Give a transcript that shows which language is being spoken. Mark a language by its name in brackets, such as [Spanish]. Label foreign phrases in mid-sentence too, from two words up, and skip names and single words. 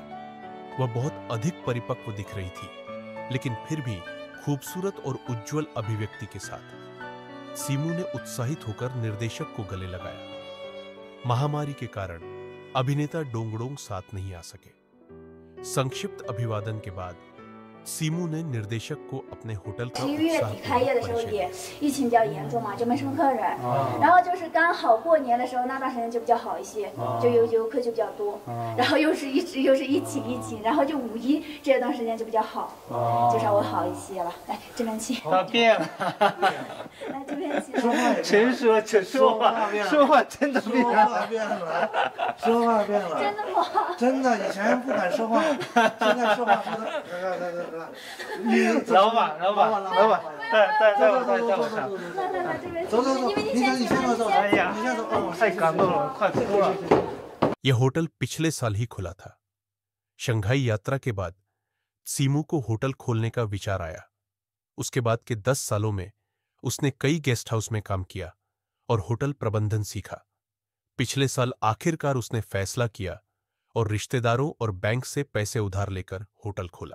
[Hindi] वह बहुत अधिक परिपक्व दिख रही थी, लेकिन फिर भी खूबसूरत और उज्जवल अभिव्यक्ति के साथ। त्सीमू ने उत्साहित होकर निर्देशक को गले लगाया। महामारी के कारण अभिनेता डोंगडोंग साथ नहीं आ सके। संक्षिप्त अभिवादन के बाद त्सीमू ने निर्देशक को अपने होटल का [Chinese] 11 月底开业的时候 [Hindi] परिचय [Chinese] 也疫情比较严重嘛，就没什么客人。然后就是刚好过年的时候，那段时间就比较好一些，就游客就比较多。然后又是一起，然后就五一这段时间就比较好，就稍微好一些了。来这边请。他变了，来这边请。陈说说话真的变了，说话变了，真的吗？真的，以前不敢说话，现在说话说的，老板，带我上。来这边请。走，你先走，哎呀，太感动了，快哭了。 [Hindi] यह होटल पिछले साल ही खुला था। शंघाई यात्रा के बाद त्सीमू को होटल खोलने का विचार आया। उसके बाद के 10 सालों में उसने कई गेस्ट हाउस में काम किया और होटल प्रबंधन सीखा। पिछले साल आखिरकार उसने फैसला किया और रिश्तेदारों और बैंक से पैसे उधार लेकर होटल खोला।